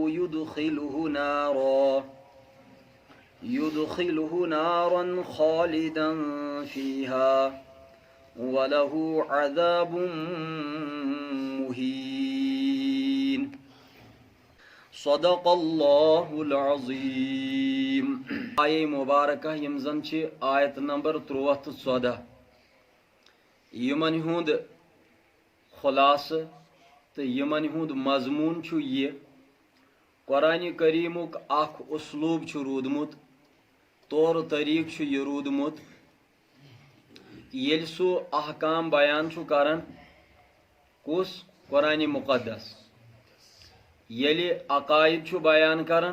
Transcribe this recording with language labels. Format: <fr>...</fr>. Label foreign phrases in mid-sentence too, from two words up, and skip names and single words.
<ar>يدخله نارا خالدا فيها وله عذاب مهين صدق الله العظيم آية مباركة</ar> <ks>يمزن آية نمبر 13 یمن ہند خلاصہ تو یمن ہند مضمون یہ قرآن کریمک اخ اسلوب رودمت طور طریق یہ رودمت یل سو احکام بیان کران کس قرآن مقدس یل عقائد بیان کران</ks>